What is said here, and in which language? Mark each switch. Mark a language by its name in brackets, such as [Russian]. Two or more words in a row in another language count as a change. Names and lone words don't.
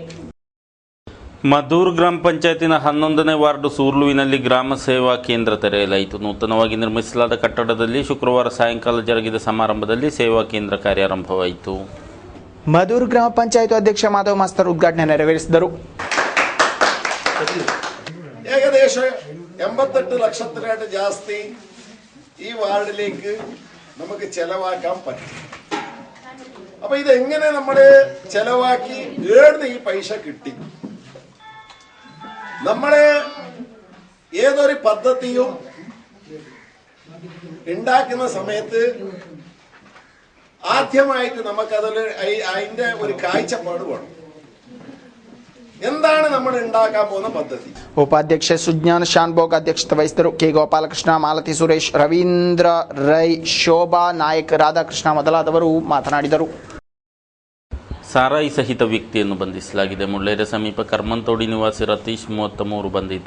[Kannada] ಮದ್ದೂರು ಗ್ರಾಮ ಪಂಚಾಯತಿನ 11ನೇ ವಾರ್ಡು ಸೂರ್ಲುವಿನಲ್ಲಿ ಗ್ರಾಮ ಸೇವಾ ಕೇಂದ್ರ ತೆರೆಯಲಾಯಿತು. ನೂತನವಾಗಿ ನಿರ್ಮಿಸಲಾದ ಕಟ್ಟಡದಲ್ಲಿ ಶುಕ್ರವಾರ ಸಾಯಂಕಾಲ ಜರುಗಿದ ಸಮಾರಂಭದಲ್ಲಿ ಸೇವಾ ಕೇಂದ್ರ ಕಾರ್ಯಾರಂಭವಾಯಿತು. ಮದ್ದೂರು ಗ್ರಾಮ ಪಂಚಾಯತ್ ಅಧ್ಯಕ್ಷ ಮಾಧವ್ ಮಾಸ್ತರ್ ಉದ್ಘಾಟನೆ ನೆರವೇರಿಸಿದರು. [Malayalam] ഏകദേശം 88 ലക്ഷത്തിനായിട്ട് ജാസ്തി ഈ വാർഡിലേക്ക് നമുക്ക് ചെലവാക്കാൻ പറ്റും. അപ്പൊ ഇതെങ്ങനെ നമ്മള് ചെലവാക്കി ഏടുന്ന ഈ പൈസ കിട്ടി? നമ്മള് ഏതൊരു പദ്ധതിയും ഉണ്ടാക്കുന്ന സമയത്ത് ആദ്യമായിട്ട് നമുക്കതിൽ അതിന്റെ ഒരു കാഴ്ചപ്പാട് വേണം. എന്താണ് നമ്മൾ ഉണ്ടാക്കാൻ പോകുന്ന പദ്ധതി? [Kannada] ಉಪಾಧ್ಯಕ್ಷೆ ಸುಜ್ಞಾನ್ ಶಾನ್ಭೋಗ್ ಅಧ್ಯಕ್ಷತೆ ವಹಿಸಿದರು. K ಗೋಪಾಲಕೃಷ್ಣ, ಮಾಲತಿ ಸುರೇಶ್, ರವೀಂದ್ರ ರೈ, ಶೋಭಾ ನಾಯಕ್, ರಾಧಾಕೃಷ್ಣ ಮೊದಲಾದವರು ಮಾತನಾಡಿದರು. ಸಾರಾಯಿ ಸಹಿತ ವ್ಯಕ್ತಿಯನ್ನು ಬಂಧಿಸಲಾಗಿದೆ. ಮುಳ್ಳೇರಿಯ ಸಮೀಪ ಕರ್ಮಂತೋಡಿ ನಿವಾಸಿ ರತೀಶ್ 33 ಬಂಧಿತ.